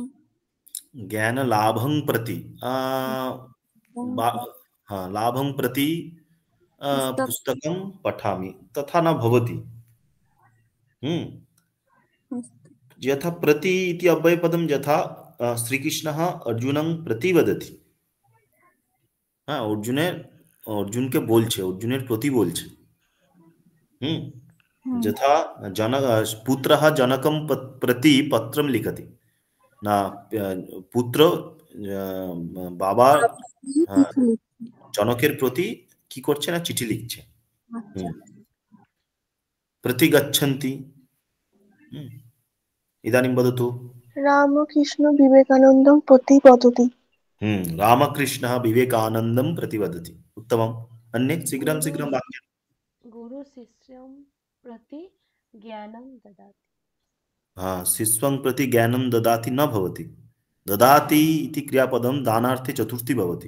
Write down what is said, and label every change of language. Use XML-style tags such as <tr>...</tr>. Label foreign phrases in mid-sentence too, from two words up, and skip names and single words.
<sa>ज्ञानलाभं प्रति लाभं प्रति पुस्तक पुस्तकं पठामि, तथा न भवति। हम्म। यथा प्रति इति अव्ययपदं यथा श्रीकृष्णः अर्जुनं प्रति वदति।</sa> <bn>হ্যাঁ, অর্জুনকে বলছে, অর্জুনের প্রতি বলছে।</bn> <sa>हुम्, यथा पुत्रः जनकं प्रति पत्रं लिखति।</sa> <bn>না, পুত্র বাবা জনকের প্রতি কি করছে, না চিঠি লিখছে।</bn> <sa>हुम्, प्रति गच्छन्ति। इदानीं वदतु। रामकृष्ण विवेकानन्दम् प्रतिवदति। रामकृष्णः विवेकानन्दं प्रतिवदति। उत्तमम्। अन्ये शीघ्रं शीघ्रं वाक्यं। गुरु शिष्यं प्रति ज्ञानं ददाति। हाँ, शिष्यं प्रति ज्ञानं ददाति न भवति। ददाति इति क्रियापदं दानार्थे चतुर्थी भवति।</sa>